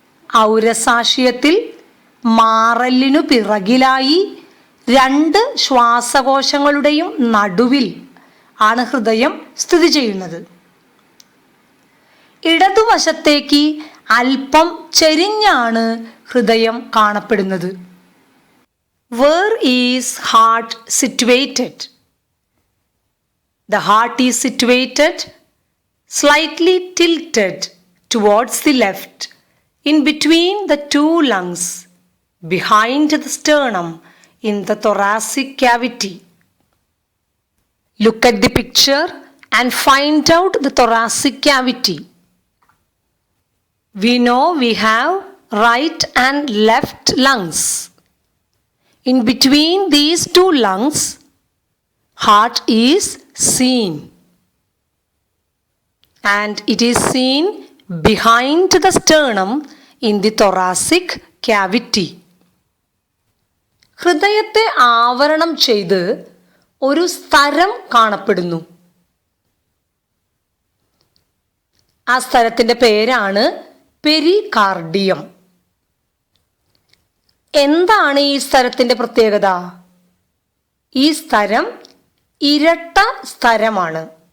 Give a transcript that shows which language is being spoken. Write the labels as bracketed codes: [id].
[ml] ഔരസാശയത്തിൽ മാറലിനു പിറകിലായി രണ്ട് ശ്വാസകോശങ്ങളുടെയും നടുവിൽ ആണ് ഹൃദയം സ്ഥിതി ചെയ്യുന്നത്. ഇടതുവശത്തേക്ക് അല്പം ചെരിഞ്ഞാണ് ഹൃദയം കാണപ്പെടുന്നത്. [en] Where is heart situated? The heart is situated slightly tilted towards the left, in between the two lungs, behind the sternum, in the thoracic cavity. Look at the picture and find out the thoracic cavity. We know we have right and left lungs. In between these two lungs, heart is seen. And it is seen behind the sternum in the thoracic cavity. [ml] ഹൃദയത്തെ ആവരണം ചെയ്ത് ഒരു സ്ഥലം കാണപ്പെടുന്നു. ആ സ്ഥലത്തിൻ്റെ പേരാണ് pericardium. എന്താണ് ഈ സ്ഥലത്തിൻ്റെ പ്രത്യേകത? ഈ സ്ഥലം ഇരട്ട സ്ഥലമാണ്.